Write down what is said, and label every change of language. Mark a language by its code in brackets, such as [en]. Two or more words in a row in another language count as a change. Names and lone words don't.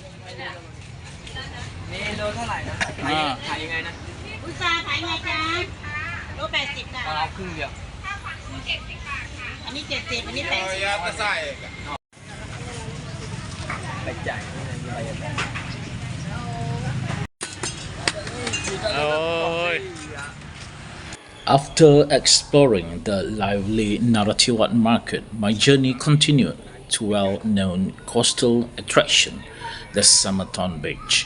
[th] Ni โลเท่าไหร่นะขายยังไงนะ อุตสาห์ขายไงจ๊ะโล80ค่ะ เอาครึ่งเดียว อันนี้70อันนี้80 [ms] Ya tak saya. [th] ไปจ่ายนี่นะไปจ่าย Oh. [en] After exploring the lively Narathiwat market, my journey continued to well-known coastal attraction, the Summerton Beach.